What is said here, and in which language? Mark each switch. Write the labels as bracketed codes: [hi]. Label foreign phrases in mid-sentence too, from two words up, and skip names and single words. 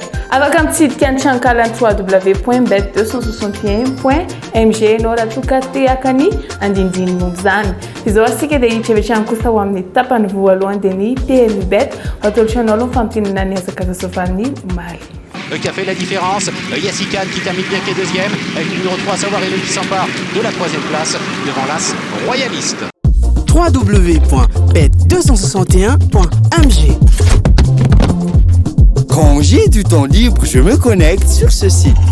[mg] Afaka mitsidika ny trankalany www.bet261.mg ianao raha toka te haka ny andindiny momba izany. Izao asika dia hiditra avy hatrany kosa ho amin'ny tapany voalohany dia ny PMU bet atolotranao aloha fampitinana ny azakazasovan'ny omaly. [fr] Qui a fait la différence, Yassikan qui termine bien qui est deuxième, avec le numéro 3 Savoir Hello qui s'empare de la troisième place devant l'As Royaliste. www.bet261.mg. Quand j'ai du temps libre, je me connecte sur ce site.